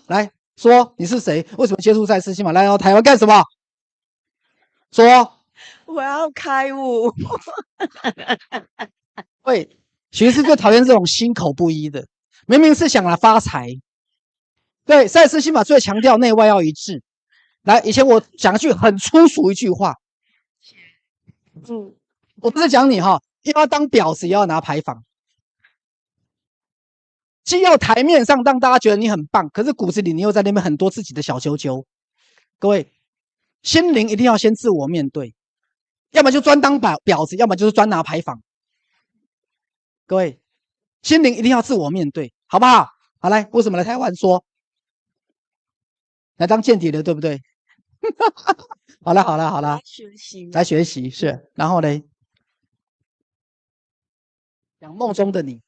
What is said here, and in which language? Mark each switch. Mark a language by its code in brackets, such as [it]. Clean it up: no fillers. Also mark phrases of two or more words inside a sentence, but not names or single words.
[zh] 來說你是誰？為什麼接觸賽斯心法？來到台灣幹什麼？說我要開悟。喂，徐師最討厭這種心口不一的，明明是想來發財。對，賽斯心法最強調內外要一致。來，以前我講一句很粗俗一句話，我不是講你哈。要當婊子也要拿牌坊，既要台面上讓大家覺得你很棒，可是骨子裡你又在那邊很多自己的小揪揪。各位，心靈一定要先自我面對，要麼就專當婊子，要麼就是專拿牌坊。各位，心靈一定要自我面對，好不好？好，來，為什麼來台灣說？來當間諜的，對不對？好了，好了，好了，來學習是，然後呢？講夢中的你，